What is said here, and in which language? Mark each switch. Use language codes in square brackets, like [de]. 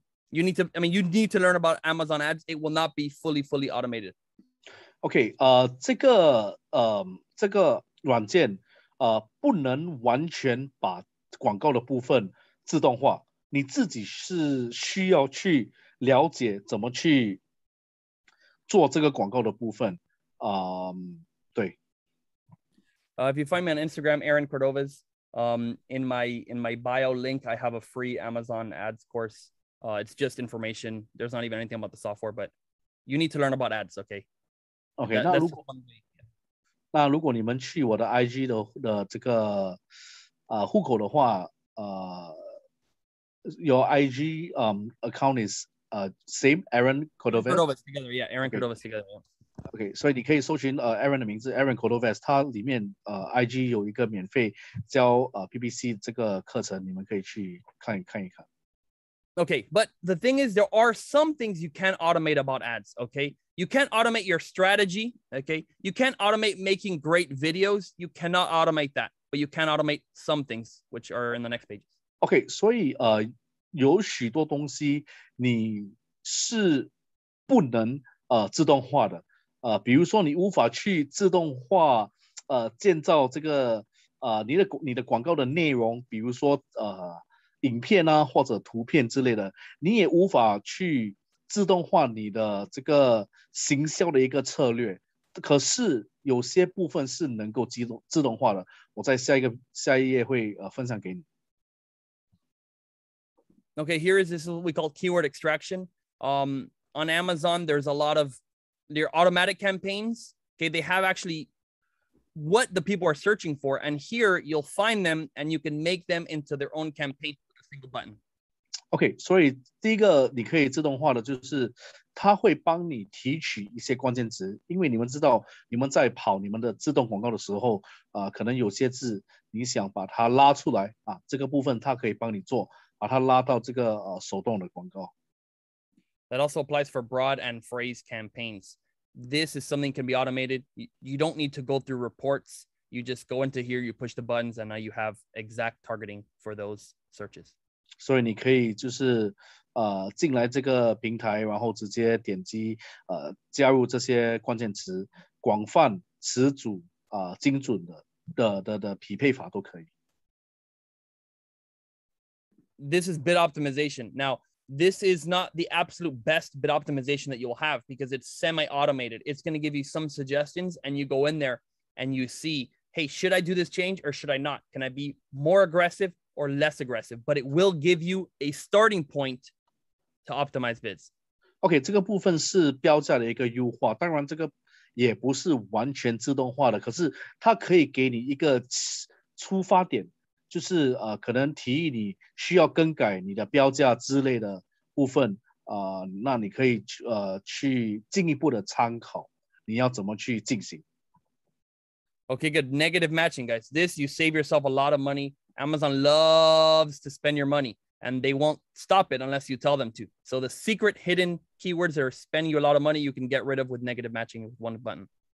[en] You need to learn about Amazon ads. It will not be fully automated. [zh] OK， 这个软件不能完全把广告的部分自动化，你自己是需要去了解怎么去做这个广告的部分。对。 [en] If you find me on Instagram, Aaron Cordovas, in my bio link, I have a free Amazon ads course. It's just information. There's not even anything about the software, but you need to learn about ads. Okay. [zh] OK， 那如果你们去我的 IG 的这个户口的话， [en] Your IG account is same Aaron Cordovez. Cordovez together, yeah, Aaron Cordovez together. [zh] OK， 所以你可以搜寻Aaron 的名字 Aaron Cordovez， 它里面IG 有一个免费教PPC 这个课程，你们可以去看一看。 [en] Okay, but the thing is, there are some things you can automate about ads, okay? You can't automate your strategy, okay? You can't automate making great videos. You cannot automate that, but you can automate some things, which are in the next pages. [zh] OK， 所以有许多东西你是不能自动化的，比如说你无法去自动化建造这个你的广告的内容，比如说影片啊或者图片之类的，你也无法去自动化你的这个行销的一个策略。可是有些部分是能够自动化的，我在下一页会分享给你。 [en] Okay, here is what we call keyword extraction. On Amazon, there's a lot of their automatic campaigns. Okay, they have actually what the people are searching for, and here you'll find them, and you can make them into their own campaign with a single button. [zh] OK， 所以第一个你可以自动化的就是它会帮你提取一些关键词，因为你们知道你们在跑你们的自动广告的时候，可能有些字你想把它拉出来这个部分它可以帮你做，把它拉到这个手动的广告。 [en] That also applies for broad and phrase campaigns. This is something can be automated. You don't need to go through reports. You just go into here, you push the buttons, and now you have exact targeting for those searches. [zh] 所以你可以就是进来这个平台，然后直接点击加入这些关键词，广泛、词组精准的匹配法都可以。 [en] This is bid optimization. Now, this is not the absolute best bid optimization that you'll have because it's semi-automated. It's going to give you some suggestions, and you go in there and you see, hey, should I do this change or should I not? Can I be more aggressive or less aggressive? But it will give you a starting point to optimize bids. [zh] OK， 这个部分是标价的一个优化，当然这个也不是完全自动化的，可是它可以给你一个出发点。就是可能提议你需要更改你的标价之类的部分那你可以去进一步的参考你要怎么去进行。 [en] Okay, good. Negative matching, guys. This, you save yourself a lot of money. Amazon loves to spend your money, and they won't stop it unless you tell them to. So the secret hidden keywords that are spending you a lot of money, you can get rid of with negative matching with one button.